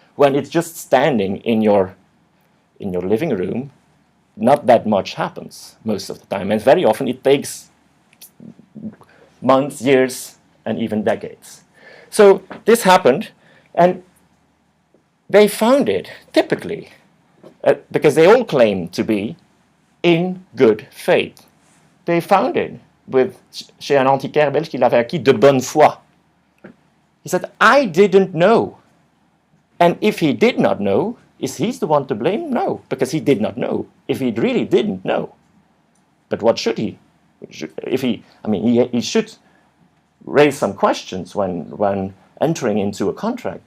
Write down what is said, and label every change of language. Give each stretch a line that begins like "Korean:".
English: When it's just standing in your living room, not that much happens most of the time, and very often it takes months, years, and even decades. So this happened, and they found it, typically, because they all claim to be in good faith. They found it
French: chez un antiquaire belge qui l'avait acquis de bonne foi.
English: He said, I didn't know. And if he did not know, is he the one to blame? No, because he did not know. If he really didn't know. But what should he? He should raise some questions when entering into a contract.